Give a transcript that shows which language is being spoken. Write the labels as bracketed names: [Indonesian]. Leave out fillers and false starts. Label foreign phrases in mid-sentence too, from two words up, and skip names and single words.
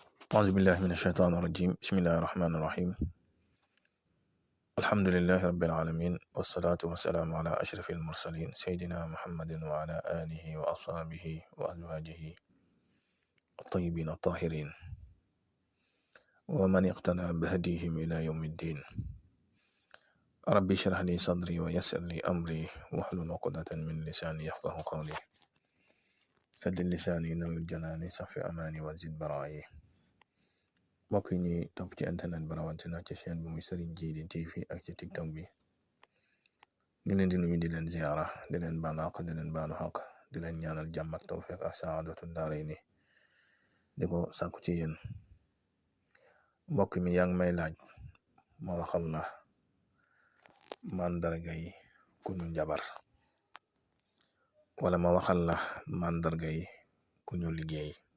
[Arabic] أعوذ بالله من الشيطان الرجيم بسم الله الرحمن الرحيم الحمد لله رب العالمين والصلاة والسلام على أشرف المرسلين سيدنا محمد وعلى آله وأصحابه وأزواجه الطيبين الطاهرين ومن اقتنى بهديهم إلى يوم الدين ربي اشرح لي صدري ويسر لي أمري واحلل عقدة من لساني يفقه قولي سدد لساني نوّر جناني صف أماني وزد برائي mbokk [Wolof] yi ñuy topp ci internet bi rawatina ci chaîne bi muy Serigne Djily TV ak ci TikTok bi ngi leen di nuyu di leen ziara di leen baalu àq di leen baalu àq di leen ñaanal jàmm ak tawfiq ak [Arabic] سعادة الدارين [Wolof] di ko sàkku ci yéen mbokk mi yaa ngi may laaj ma waxal la màndarga yi ku ñu njabar wala ma waxal la màndarga yi ku ñu liggéey.